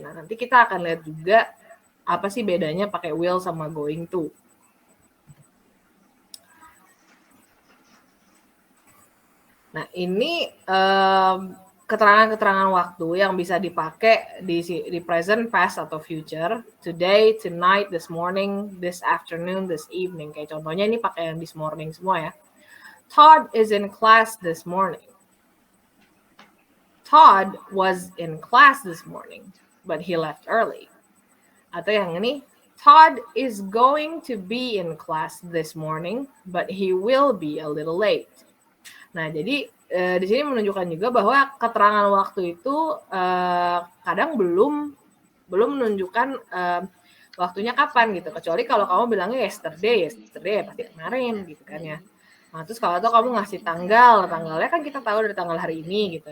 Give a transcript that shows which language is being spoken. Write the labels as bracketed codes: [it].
[id] Nah, nanti kita akan lihat juga apa sih bedanya pakai will sama going to. Nah, ini keterangan-keterangan waktu yang bisa dipakai di present, past, atau future. [en] Today, tonight, this morning, this afternoon, this evening. [id] Kayak contohnya ini pakai yang this morning semua ya. [en] Todd is in class this morning. Todd was in class this morning, but he left early. Atau yang ini, Todd is going to be in class this morning, but he will be a little late. [id] Nah, jadi di sini menunjukkan juga bahwa keterangan waktu itu kadang belum menunjukkan waktunya kapan gitu. Kecuali kalau kamu bilangnya yesterday pasti kemarin gitu kan ya. Nah, terus kalau kamu ngasih tanggalnya kan kita tahu dari tanggal hari ini gitu.